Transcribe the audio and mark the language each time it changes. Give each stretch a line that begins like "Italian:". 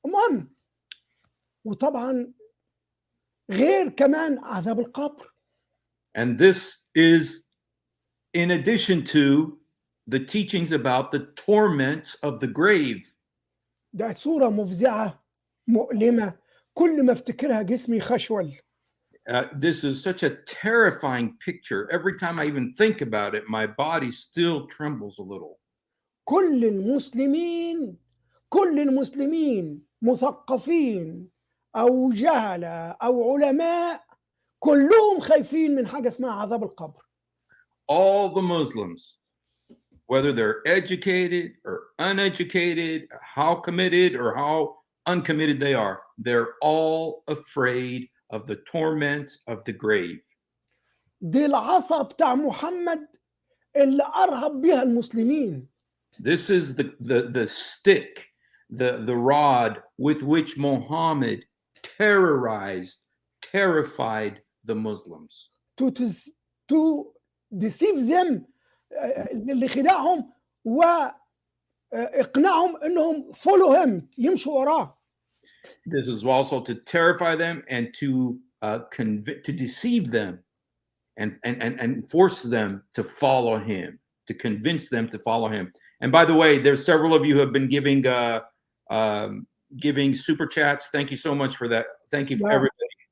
Arabic: المهم، وطبعا غير كمان عذاب القبر.
English: And this is in addition to the teachings about the torments of the grave.
Arabic: ده صورة مفزعة مؤلمة، كل ما افتكرها جسمي خشول.
English: This is such a terrifying picture. Every time I even think about it, my body still trembles a little.
Arabic: كل المسلمين مثقفين أو جهلة أو علماء كلهم خايفين من حاجة اسمها عذاب القبر.
English: All the Muslims, whether they're educated or uneducated, how committed or how uncommitted they are, they're all afraid of the torments of the grave.
Arabic: دي العصا بتاع محمد اللي أرهب بها المسلمين.
English: This is the stick, the rod with which Muhammad terrified the Muslims. To deceive them،
Arabic: لخداعهم وإقناعهم إنهم
English: follow him،
Arabic: يمشوا وراه.
English: This is also to terrify them and to deceive them and force them to follow him, to convince them to follow him. And by the way, there's several of you who have been giving super chats. Thank you so much for that. Thank you for everybody.